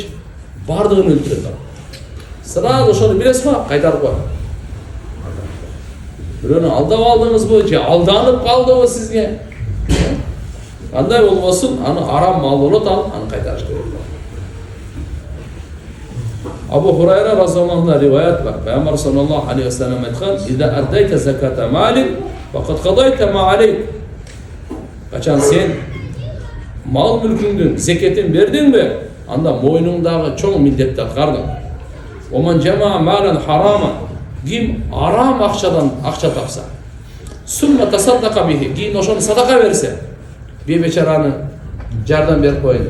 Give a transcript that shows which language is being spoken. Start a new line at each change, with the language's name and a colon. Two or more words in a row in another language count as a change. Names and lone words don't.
Kyrgyz: Бардыгын өлтүрөт ал. Сразу ошону билесизби? Кайтарып кой. Бирөөнү алдап алдыңызбы, же алданып калдыбы сизге? Кандай болбосун, аны арам мал болот ал, аны кайтарыш керек. Абу Хурайра
Arabic: رضي الله عنه
Kyrgyz: риваят бар. Пайгамбар
Arabic: صلى الله عليه وسلم
Kyrgyz: айткан:
Arabic: "إذا أديت زكاة مالك فقد قضيت ما عليك."
Kyrgyz: Качан сен мал мүлкүңдүн зекетин бердиңби, анда мойнуңдагы чоң милдетти аткардың.
Arabic: من جمع مالا حراما,
Kyrgyz: ким арам акчадан акча тапса,
Arabic: ثم تصدق به,
Kyrgyz: кийин ошону садака берсе, бейбечараны жардам берип коюн.